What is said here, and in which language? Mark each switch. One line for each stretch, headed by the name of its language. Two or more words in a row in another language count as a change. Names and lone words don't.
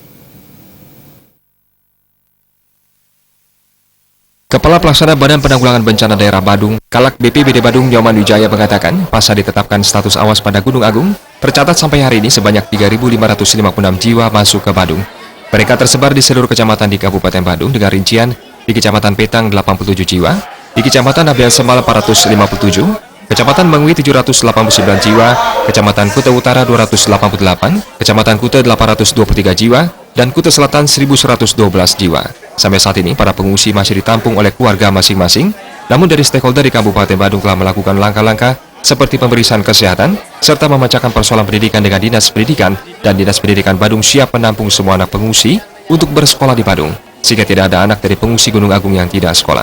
Indonesian: Kepala Pelaksana Badan Penanggulangan Bencana Daerah Badung, Kalak BPBD Badung Nyoman Wijaya mengatakan, pasca ditetapkan status awas pada Gunung Agung, tercatat sampai hari ini sebanyak 3.556 jiwa masuk ke Badung. Mereka tersebar di seluruh kecamatan di Kabupaten Badung dengan rincian di Kecamatan Petang 87 jiwa, di Kecamatan Abian Semal 457, Kecamatan Mengwi 789 jiwa, Kecamatan Kuta Utara 288, Kecamatan Kuta 823 jiwa, dan Kuta Selatan 1112 jiwa. Sampai saat ini, para pengungsi masih ditampung oleh keluarga masing-masing, namun dari stakeholder di Kabupaten Badung telah melakukan langkah-langkah seperti pemeriksaan kesehatan, serta memecahkan persoalan pendidikan dengan Dinas Pendidikan, dan Dinas Pendidikan Badung siap menampung semua anak pengungsi untuk bersekolah di Badung, sehingga tidak ada anak dari pengungsi Gunung Agung yang tidak sekolah.